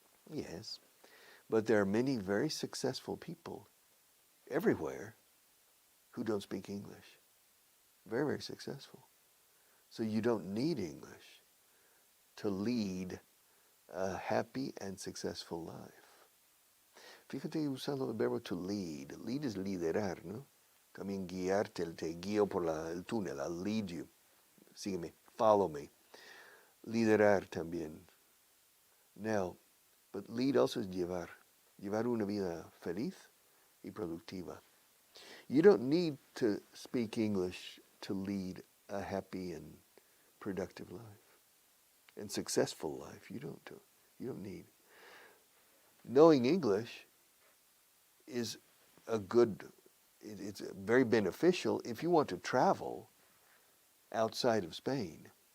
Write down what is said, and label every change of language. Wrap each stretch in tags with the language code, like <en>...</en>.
<en>Yes, but there are many very successful people everywhere who don't speak English. Very, very successful. So you don't need English to lead a happy and successful life.</en> <es>Fíjate usando el verbo to lead. Lead es liderar, ¿no? También guiarte, te guío por el túnel,</es> <en>I'll lead you.</en> <es>Sígueme,</es> <en>follow me.</en> <es>Liderar también.</es> <en>Now, but lead also is llevar.</en> <es>Llevar una vida feliz y productiva.</es> <en>You don't need to speak English to lead a happy and productive life and successful life. You don't need. Knowing English is it's very beneficial if you want to travel outside of Spain.</en>